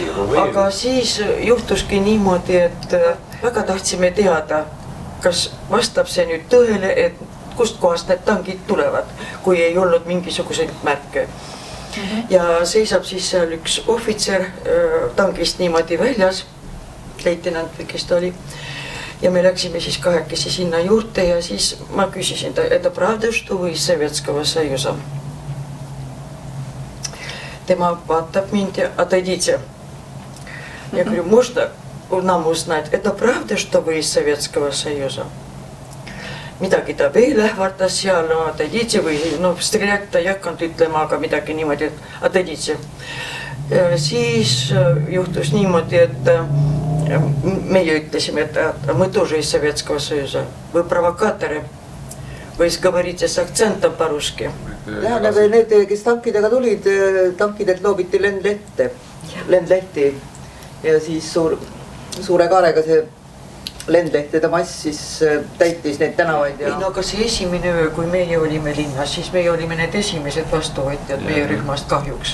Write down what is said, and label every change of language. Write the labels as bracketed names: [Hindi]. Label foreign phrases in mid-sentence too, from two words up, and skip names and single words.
[Estonian] Aga siis juhtuski niimoodi, et väga tahtsime teada, kas vastab see nüüd tõele, et kust kohast need tankid tulevad, kui ei olnud mingisuguseid märke. Ja seisab siis seal üks ohvitser tankist niimoodi väljas, leitenant või kes ta oli. Ja me läksime siis kahekesi sinna juurde ja siis ma küsisin, [Russian] это правда, что вы из Советского Союза? [Estonian] Tema vaatab mind ja отойдите. [Russian] Я говорю, можно нам узнать, это правда, что вы из Советского Союза? [Estonian] Midagi ta veel ähvartas seal, отойдите või streljать ta ei hakanud ütlema, aga midagi niimoodi, et отойдите. Siis juhtus niimoodi, et meie ütlesime, et [Russian] мы тоже из Советского Союза. Вы провокаторы, вы говорите с акцентом по-русски. [Estonian] Tähendab, need, kes tankidega tulid, tankidelt loobiti lendlehti ja siis suure kaarega see lendlehtede mass siis täitis neid tänavaid ja... Ei, no aga see esimene öö, kui meie olime linnas, siis meie olime need esimesed vastuvõtjad meie rühmast kahjuks.